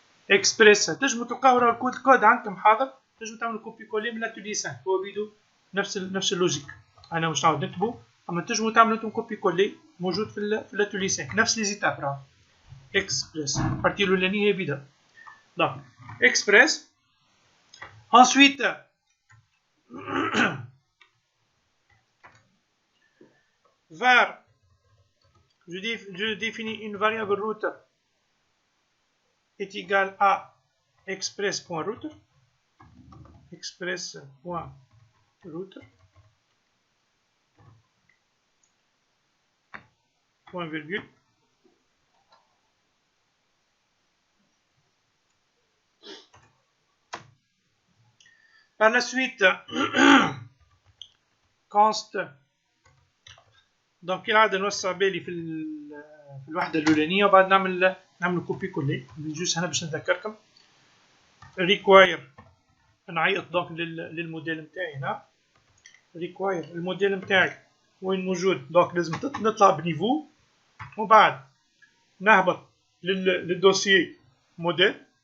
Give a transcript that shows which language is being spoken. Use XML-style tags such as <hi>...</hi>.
<ar>اكسبريس تنجموا تلقاو راه الكود عندكم حاضر، تنجموا تعملوا كوبي كولي من لاتولي 5 هو بيدو نفس اللوجيك. انا مش نعاود نكتبوا، اما تنجموا تعملوا انتم كوبي كولي موجود في لاتولي 5 نفس لي زيتاب راه. اكسبريس البارتي الاولانيه هي بدا دونك اكسبريس.</ar> <fr>ensuite var je définis une variable router est égale à express.router express.router point virgule par la suite</fr> <ar>const دونك كالعادة نوسع بالي في الوحدة الأولانية وبعد نعمل كوبي كولي. جوست هنا باش نذكركم ريكواير نعيط دونك للموديل نتاعي هنا. ريكواير الموديل نتاعي وين موجود دونك لازم نطلع بنيفو وبعد نهبط للدوسيي موديل.</ar>